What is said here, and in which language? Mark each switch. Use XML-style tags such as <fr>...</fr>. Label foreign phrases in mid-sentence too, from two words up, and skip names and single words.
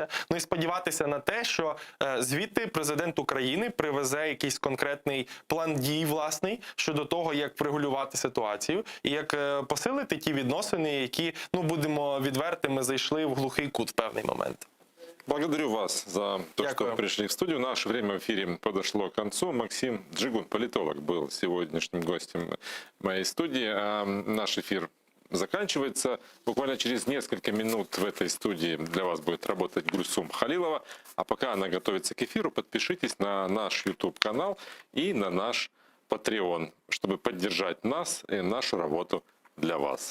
<uk>Ну і сподіватися на те, що звідти президент України привезе якийсь конкретний план дій власний щодо того, як врегулювати ситуацію і як посилити ті відносини, які, будемо відвертими, зайшли в глухий кут в певний момент.</uk> <ru>Благодарю вас за то,</ru> <uk>Дякую.</uk> <ru>что пришли в студию. Наше время в эфире подошло к концу. Максим Джигун, политолог, был сегодняшним гостем моей студии. Наш эфир заканчивается. Буквально через несколько минут в этой студии для вас будет работать Гульсум Халилова. А пока она готовится к эфиру, подпишитесь на наш YouTube-канал и на наш Patreon, чтобы поддержать нас и нашу работу для вас.</ru>